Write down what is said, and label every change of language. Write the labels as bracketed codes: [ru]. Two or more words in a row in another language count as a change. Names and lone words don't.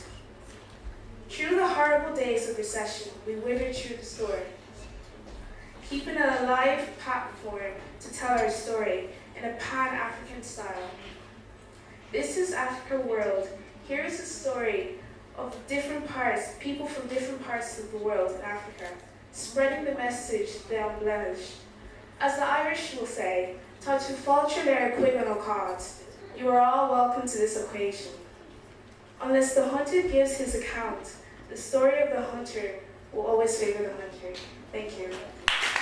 [en] Through the horrible days of recession, we withered through the storm, keeping a alive platform to tell our story in a Pan-African style. This is Africa World. Here is a story of different parts, people from different parts of the world in Africa, spreading the message they embellish. As the Irish will say, [ga] "Tá tú fáilte léir chuig an ócáid." [en] You are all welcome to this occasion. Unless the hunter gives his account, the story of the hunter will always favor the hunter. Thank you.